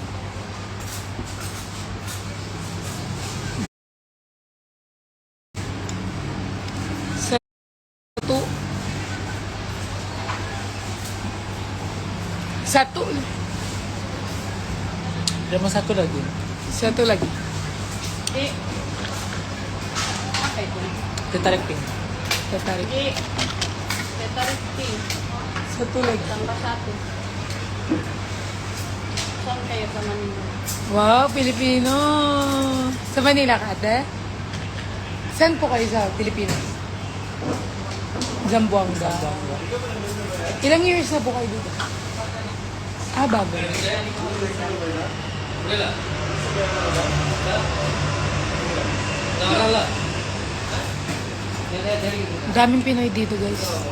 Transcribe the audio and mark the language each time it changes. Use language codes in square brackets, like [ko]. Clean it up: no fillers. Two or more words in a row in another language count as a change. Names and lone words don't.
[ms] Satu. Satu. [tl] Diyan mo [ms] satu lagi. Satu lagi. Tetarik ping. Tatarik. Tetarik ping. Satu lagi. Tambah satu. [tl] Saan kayo sa Manila? Wow, Pilipino. Sa Manila ka, ate? Saan po kayo sa Pilipinas? Zamboanga. Ilang years na po kayo dito? Ah, bago. Daming Pinoy dito, guys.